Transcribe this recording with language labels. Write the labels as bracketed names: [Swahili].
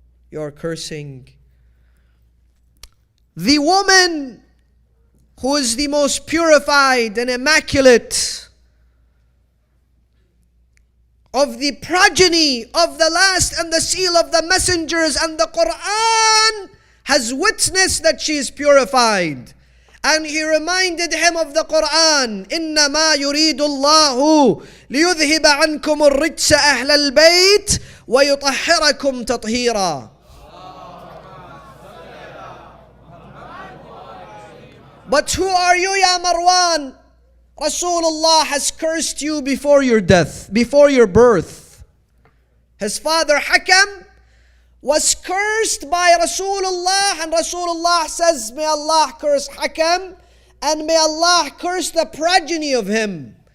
[English] You're cursing the woman who is the most purified and immaculate of the progeny of the last and the seal of the messengers, and the Quran has witnessed that she is purified." And he reminded him of the Quran, [Arabic] إِنَّمَا يُرِيدُ اللَّهُ لِيُذْهِبَ عَنْكُمُ الرِّجْسَ أَهْلَ الْبَيْتِ وَيُطَهِّرَكُمْ تَطْهِيرًا. [English] But who are you, Ya Marwan? Rasulullah has cursed you before your death, before your birth. His father Hakam was cursed by Rasulullah, and Rasulullah says, "May Allah curse Hakam, and may Allah curse the progeny of him."